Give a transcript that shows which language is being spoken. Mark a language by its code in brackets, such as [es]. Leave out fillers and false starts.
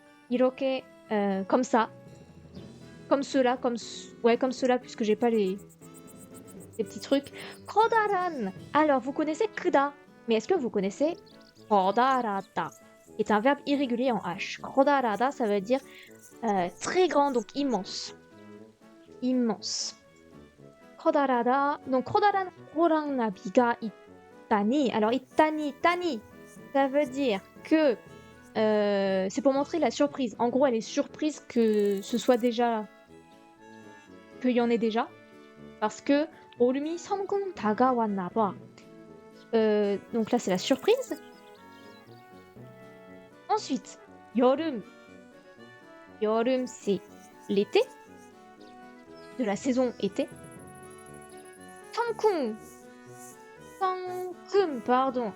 [fr] 이렇게, comme ça. Comme cela, ouais, comme cela, puisque j'ai pas les petits trucs. 커다란. Alors, vous connaissez 크다. Mais est-ce que vous connaissez 커다랗다? Qui est un verbe irrégulier en H. 커다랗다, ça veut dire très grand, donc immense. Immense. 커다랗다. [ko] Donc, 커다란 호랑나비가 있다니. [fr] Alors, 있다니, ça veut dire que c'est pour montrer la surprise. En gros, elle est surprise que ce soit déjà... qu'il y en ait déjà. Parce que [ko] 얼음이 성큼 다가왔나 봐. [fr] Donc là, c'est la surprise. Ensuite, 여름. 여름, c'est l'été. De la saison été. 성큼. 성큼, pardon.